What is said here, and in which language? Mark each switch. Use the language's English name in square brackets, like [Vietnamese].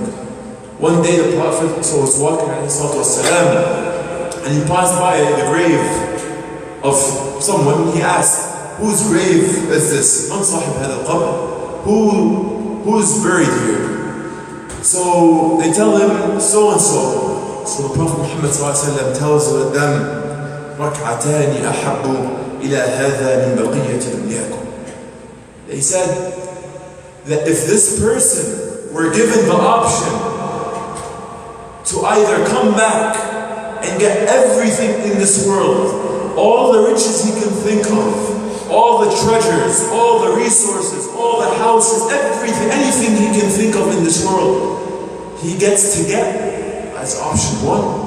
[English] One day the Prophet was walking and he passed by the grave of someone. He asked, whose grave is this? [Arabic] Man sahib hada al-qabr? [English] Who's buried here? So they tell him so and so. So the Prophet Muhammad tells them, [Arabic] رَكْعَتَانِ أَحَبُّ إِلَى هَذَا مِنْ بَقِيَّةِ دُنْيَاكُمْ. [English] They said that if this person were given the option to either come back and get everything in this world, all the riches he can think of, all the treasures, all the resources, all the houses, everything, anything he can think of in this world, he gets to get as option 1,